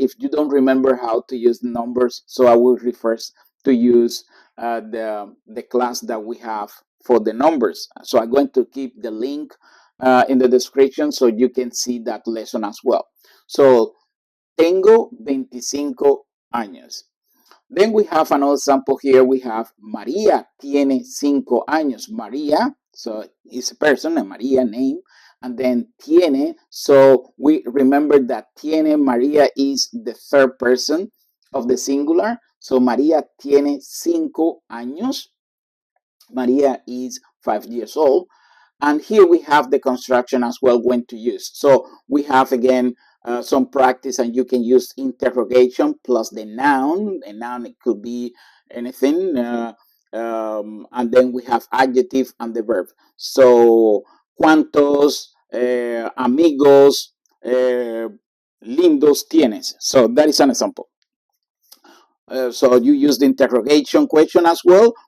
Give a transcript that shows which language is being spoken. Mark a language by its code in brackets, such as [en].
[en] If you don't remember how to use the numbers, so I will refer to use the class that we have for the numbers. So I'm going to keep the link in the description so you can see that lesson as well. [es] So, tengo 25 años. [en] Then we have another example here. We have María tiene 5 años. María, so it's a person, a María name, and then tiene. So we remember that tiene, María is the third person of the singular. So María tiene 5 años. María is 5 years old. And here we have the construction as well when to use. So we have again some practice, and you can use interrogation plus the noun. A noun, it could be anything. And then we have adjective and the verb. [es] So, ¿cuántos amigos lindos tienes? [en] So that is an example. So you use the interrogation question as well.